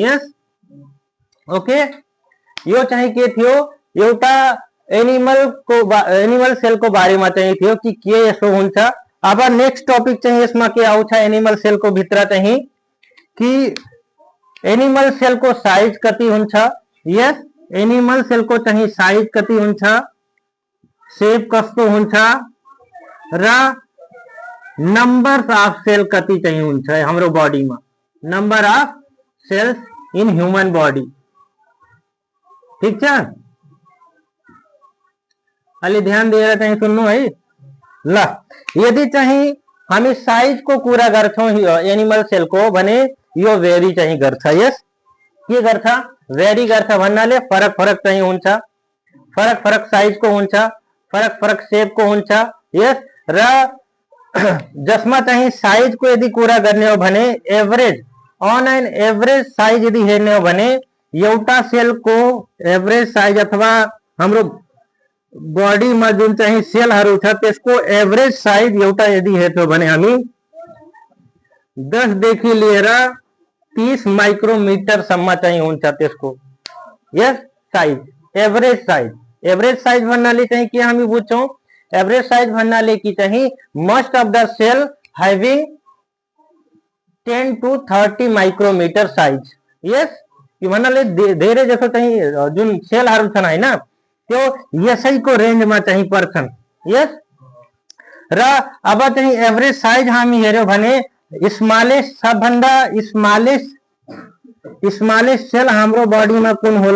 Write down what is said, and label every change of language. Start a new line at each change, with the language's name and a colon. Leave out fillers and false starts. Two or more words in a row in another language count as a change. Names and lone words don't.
English: yes, okay,
Nepali: यो चाहिँ के थियो, एउटा
English: animal cell
Nepali: को बारेमा चाहिँ थियो कि के यसो हुन्छ। अब
English: next topic
Nepali: चाहिँ यसमा के आउँछ
English: animal cell
Nepali: को भित्र चाहिँ कि
English: animal cell
Nepali: को साइज कति हुन्छ।
English: yes, animal cell
Nepali: को चाहिँ साइज कति हुन्छ, शेप कस्तो हुन्छ, र
English: number of cell
Nepali: कति चाहिँ हुन्छ हाम्रो बॉडी में,
English: number of cells in human body.
Nepali: ठीक छ, अलि ध्यान दिएर चाहिँ सुन्नु है। ल, यदि चाहिँ हामी साइज को कुरा गर्छौं
English: animal cell
Nepali: को भने यो भेरी चाहिँ गर्छ। यस, के गर्छ? भेरी गर्छ भन्नाले फरक फरक चाहिँ हुन्छ, फरक फरक साइज को हुन्छ, फरक फरक शेप को हुन्छ। यस, र जसमा चाहिँ साइज को यदि कुरा गर्ने हो भने
English: average, on an average size
Nepali: यदि हेर्ने हो भने एउटा सेल को
English: average size
Nepali: अथवा हाम्रो बॉडी में जुन चाहिँ सेलहरु छ त्यसको
English: average size
Nepali: एउटा यदि हेर्छौं भने हामी 10 देखि लिएर 30 माइक्रोमीटर सम्म चाहिँ हुन्छ त्यसको।
English: yes, size, average size
Nepali: भन्नाले चाहिँ के हामी बुझ्छौं?
English: average size
Nepali: भन्नाले कि चाहिँ
English: most of the cell having 10 to 30 micrometer size.
Nepali: यस म्हणाले धेरै जसो चाहिँ जुन सेलहरू छन् हैन त्यो यसैको रेन्जमा चाहिँ पर्छन्। यस र अब चाहिँ
English: average size
Nepali: हामी हेर्यो भने स्मलेस्ट सबभन्दा स्मलेस्ट सेल हाम्रो बडीमा कुन होला?